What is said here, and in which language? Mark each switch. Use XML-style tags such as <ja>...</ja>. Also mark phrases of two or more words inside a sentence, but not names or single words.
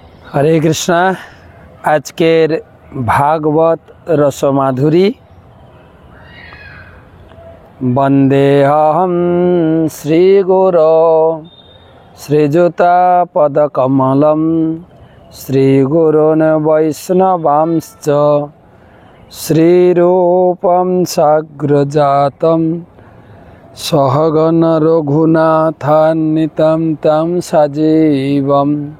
<sa>हरे कृष्णा।</sa> <bn>আজকের ভাগবত রসমাধুরী</bn> <sa>वंदेहम श्रीगुरो श्रीजुतापदकमलं श्रीगुरोन् वैष्णवांश्च श्रीरूपं साग्रजातं सहगण रघुनाथान्वितं तं सजीवम्</sa>